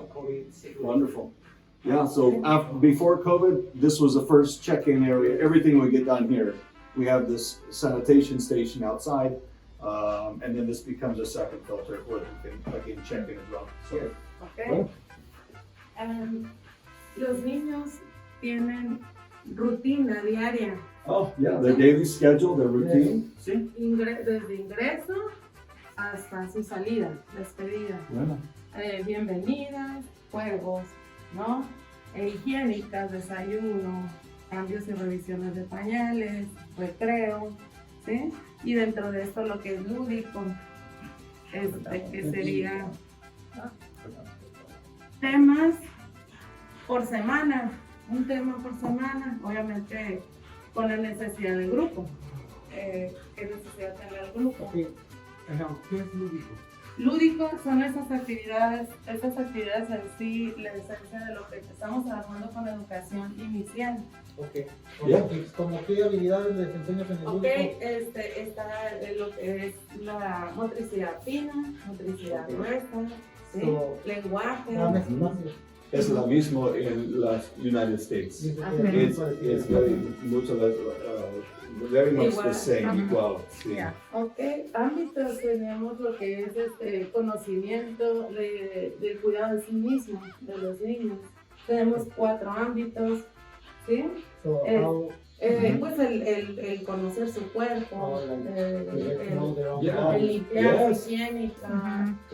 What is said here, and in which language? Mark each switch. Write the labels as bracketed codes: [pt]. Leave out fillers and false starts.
[en] on COVID. Wonderful. Yeah, so before COVID, this was the first check-in area. Everything would get done here. We have this sanitation station outside, and then this becomes a second filter where we can again check in as well. So, Okay. [es] Los niños tienen rutina diaria. [en] oh yeah, their daily schedule, their routine. [es] Sí. Desde ingreso hasta su salida, despedida. Bueno. Bienvenidas, juegos, ¿no? Higiénicas, desayuno, cambios y revisiones de pañales, recreo, ¿sí? Y dentro de esto lo que es lúdico, que sería temas por semana, un tema por semana, obviamente con la necesidad del grupo. ¿Qué necesidad tiene el grupo? Okay. ¿Qué es lúdico? Lúdicos son esas actividades en sí, la esencia de lo que estamos trabajando con la educación inicial. Okay. [en] Yeah. [es] ¿Cómo qué habilidades les enseñas en el lúdico? Está lo que es la motricidad fina, motricidad gruesa, ¿sí? Lenguaje. Es lo mismo en los United States. [en] It's very much the same, [es] igual. Sí. [en] Yeah. [es] Ámbitos tenemos lo que es conocimiento del cuidado de sí mismo, de los niños. Tenemos 4 ámbitos, ¿sí? Pues el conocer su cuerpo, el limpiar, higiénica,